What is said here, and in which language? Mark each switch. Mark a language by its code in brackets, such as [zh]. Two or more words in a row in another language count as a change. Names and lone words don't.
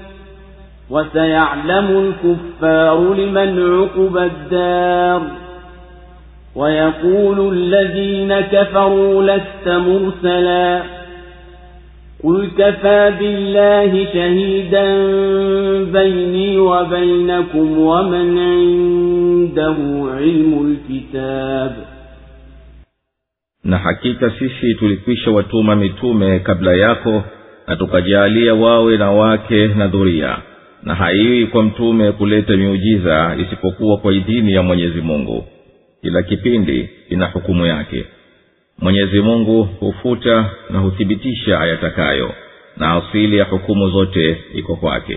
[ar] وسيعلم الكفار لمن عقب الدار ويقول الذين كفروا لست مرسلا قل كفى بالله شهيدا بيني وبينكم ومن عنده علم الكتاب. [sw] Na hakika sisi tulikwisha watuma mitume kabla yako na tukajalia wawe na wake na dhuria, na haiwi kwa mtume kuleta miujiza isipokuwa kwa idhini ya Mwenyezi Mungu. Kila kipindi ina hukumu yake. Mwenyezi Mungu hufuta na huthibitisha ayatakayo, na asili ya hukumu zote iko kwake.